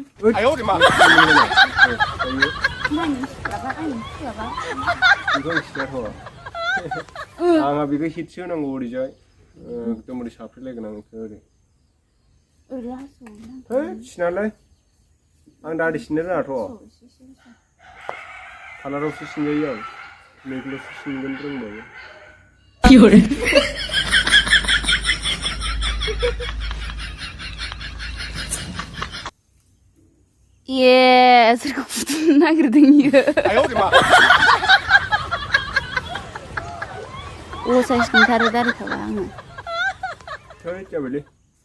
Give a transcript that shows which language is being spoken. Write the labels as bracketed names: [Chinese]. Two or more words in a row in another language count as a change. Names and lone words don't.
[Chinese] 哎呦我的妈 [Bodo] आंहा बेखौ हिटसो होनांगौ ओरैजाय एकदम ओरै साफ्रेलायगोन आं बेखौ ओरै है सिनालाय आं दादि सिननो रोङाथ' खालारावसो सिनजायो आं नैखौल'सो सिनगोन रोंबाबो ये सोरखौ फुथुनो नागिरदों इयो [Chinese] 哎呦我的妈 [Bodo] असाइस मोनथारो दारिखाबा आङो है जाबायलै